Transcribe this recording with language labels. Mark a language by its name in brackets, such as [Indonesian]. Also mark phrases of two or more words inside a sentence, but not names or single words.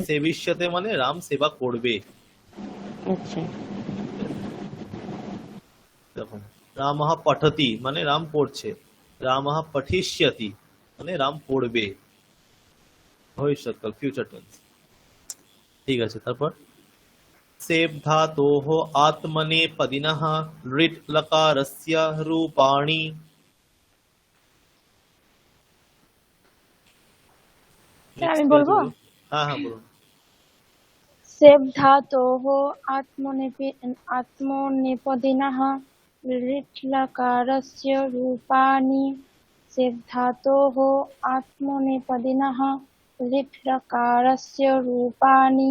[Bangla] সেবিষ্যতে মানে রাম সেবা করবে আচ্ছা দেখুন [Sanskrit] রামঃ পঠতি [Bangla] মানে রাম পড়ছে [Sanskrit] রামঃ পঠিষ্যতি [Bangla] মানে রাম পড়বে ভবিষ্যৎকাল [English] future tense [Bangla] ঠিক আছে তারপর [Sanskrit] सेब धातोः आत्मनेपदिनः लिट् लकारस्य रूपाणि [Bangla] স্যার আমি বলবো [Hindi] हाँ हाँ बोलो [Sanskrit] सेब धातोः आत्मनेपदिनः लिट् लकारस्य रूपाणि सेब धातोः आत्मनेपदिनः लिट् लकारस्य रूपाणि